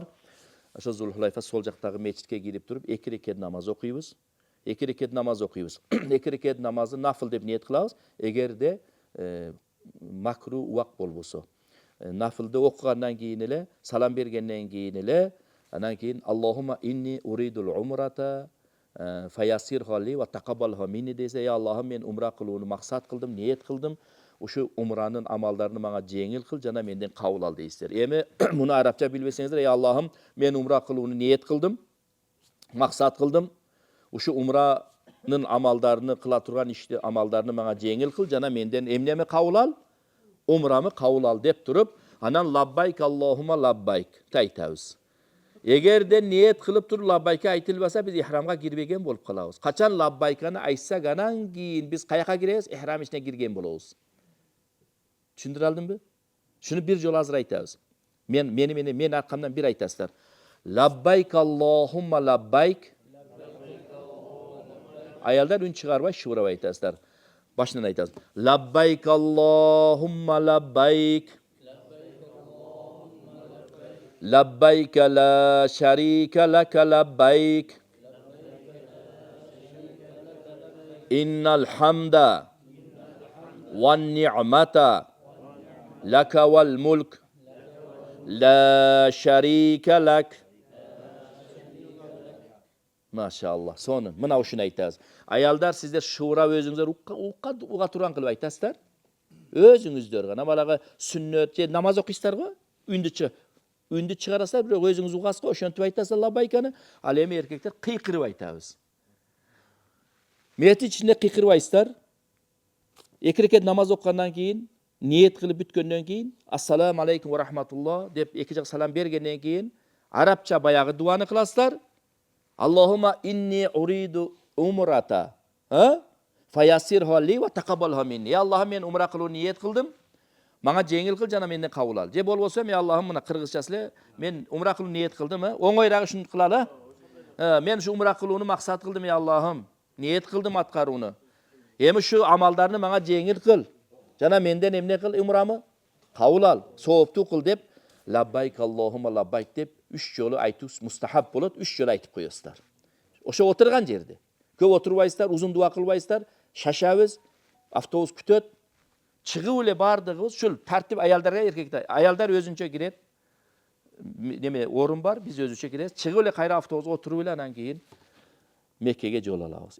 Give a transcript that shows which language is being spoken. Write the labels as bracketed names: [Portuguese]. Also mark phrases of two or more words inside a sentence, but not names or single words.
[Kyrgyz] Ошо Зулхулайфа сол жактагы мечитке кирип туруп 2 рекет намаз окуйбуз. 2 рекет намаз окуйбуз. 2 рекет намазды нафыл деп ниет кылабыз. Эгерде макру убак болбосо. Нафылды окугандан кийин эле, салам бергенден кийин эле, анан кийин [Arabic] اللهم إني أريد العمرة فيسرها لي وتقبلها مني [Kyrgyz] десе, я Аллахым, мен умра кылууну максат кылдым, ниет кылдым. Ушу умранын амалдарын мага жеңил кыл жана менден кабыл ал дейсиздер. Эми муну арабча билбесеңиздер, я Аллахым, мен умра кылууну ниет кылдым, максат кылдым. Ушу умранын амалдарыны кыла турган ишти амалдарыны мага жеңил кыл жана менден эмнеми кабыл ал? Умрамы кабыл ал деп туруп, анан [Arabic] لبيك اللهم لبيك [Kyrgyz] айтабыз. Эгерде ниет кылып туруп лаббайка айтылбаса, биз ихрамга кирбеген болуп калабыз. Качан лаббайканы айтсак, анан кийин биз каяка киребиз? Ихрам ичине кирген болобуз. Түшүндүрө алдымбы? Шуну бир жолу азыр айтабыз. Мен аркамдан бир айтасыздар. [Arabic] لبيك اللهم لبيك. [Kyrgyz] Аялдар үн чыгарбай шуурабай айтасыздар. Башынан айтасыз. [Arabic] لبيك اللهم لبيك. لبيك لا شريك لك لبيك إن الحمد والنعمة لك والملك لا شريك لك. [Kyrgyz] Машаллах. Сонун. Мына ушуну айтасыз. Ayalдар сиздер шуурап өзүңүздөр уга турган кылып айтасыздар. Өзүңүздөр гана балага сүннөт же намаз окуйсуздар го? Үндү чыгарасыздар, бирок өзүңүз угасыз го, ошентип айтасыздар лаббайканы. Ал эми эркектер кыйкырып айтабыз. Миятин ичинде кыйкырбайсыздар. Эки рекет намаз окугандан кийин, ниет кылып бүткөндөн кийин, [Arabic] السلام عليكم ورحمة الله [Kyrgyz] деп эки жак салам бергенден кийин, арабча баягы дуаны кыласыздар. [Arabic] اللهم إني أريد العمرة. فيسرها لي وتقبلها مني. [Kyrgyz] Я Аллахым мен умра кылуу ниет кылдым. Manga жеңил кыл жана менден кабыл ал. Же болбосо мен Аллахым мына кыргызчасы эле мен умра кылуу ниет кылдым, оңойрак ушуну кылалы. Мен ушу умра кылууну максат кылдым, я Аллахым. Ниет кылдым аткарууну. Эми ушу амалдарды мага жеңил кыл. Жана менден эмне кыл, умрамы кабыл ал, сооптуу кыл деп [Arabic] لبيك اللهم لبيك [Kyrgyz] деп 3 жолу айтуу мустахаб болот, 3 жолу айтып коесуздар. Ошо отурган жерде. Көп отурбайсыздар, узун дуа кылбайсыздар, шашабыз, автобус күтөт. Чыгып эле бардыгыбыз ушул тартип аялдарга эркектер. Аялдар өзүнчө кирет. Неме орун бар, биз өзүнчө киребиз. Чыгып эле кайра автобуска отуруп эле анан кийин Меккеге жол алабыз.